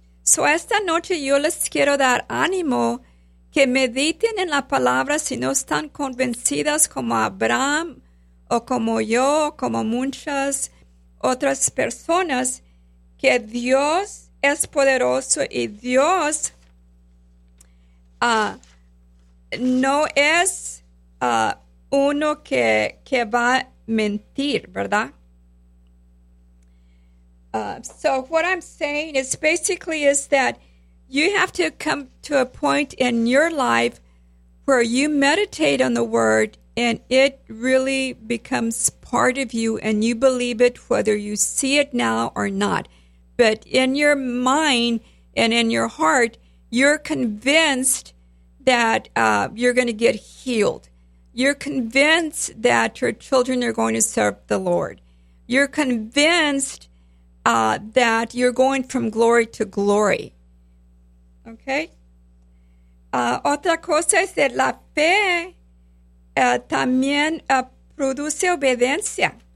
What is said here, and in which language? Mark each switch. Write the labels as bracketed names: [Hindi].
[Spanish] So esta noche yo les quiero dar ánimo que mediten en la palabra si no están convencidas como Abraham o como yo, como muchas otras personas, que Dios es poderoso y Dios no es uno que va a mentir, ¿verdad? [English] So what I'm saying is basically is that you have to come to a point in your life where you meditate on the word and it really becomes part of you and you believe it whether you see it now or not. But in your mind and in your heart, you're convinced that you're going to get healed. You're convinced that your children are going to serve the Lord. You're convinced that you're going from glory to glory. Okay? [Spanish] Otra cosa es que la fe también produce obediencia.